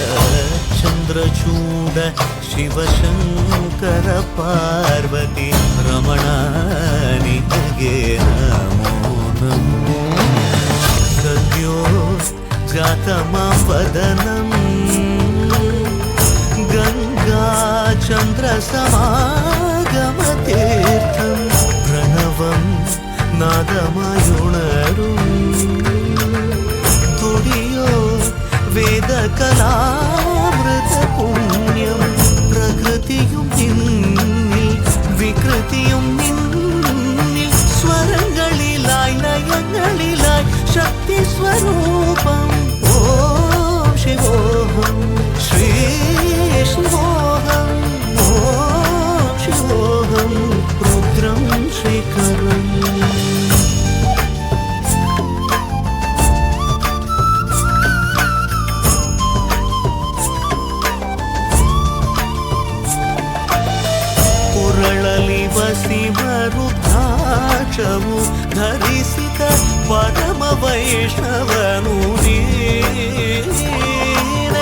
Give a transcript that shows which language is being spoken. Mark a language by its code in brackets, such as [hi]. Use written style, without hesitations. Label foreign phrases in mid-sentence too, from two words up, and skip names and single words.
[kn] ಚಂದ್ರಚೂಡ ಶಿವಶಂಕರ ಪಾರ್ವತಿ ರಮಣ ನಿನಗೆ ನಮೋ ನಮೋ. [sa] ಸದ್ಯೋ ಜಾತಮಾವದನಂ ಗಂಗಾ ಚಂದ್ರ ಸಮಾಗಮತೀರ್ಥಂ ಪ್ರಣವಂ [ml] നാദമായുണരും തുടിയോ വേദകലാമൃത പുണ്യം. പ്രകൃതിയും നിന്നിൽ വികൃതിയും നിന്നിൽ സ്വരങ്ങളിലായി ലയങ്ങളിലായി ശക്തി സ്വരൂപം. [sa] ഓം ശിവോഹം ശ്രീ ശിവോഹം ഓം ശിവോഹം രുദ്രം ശ്രീകരം. [kn] ಕುರಳಲಿ ವಸಿವರುದ್ರಾಕ್ಷವು ಧರಿಸಿದ ಪರಮ ವೈಷ್ಣವನು ನೀನೆ.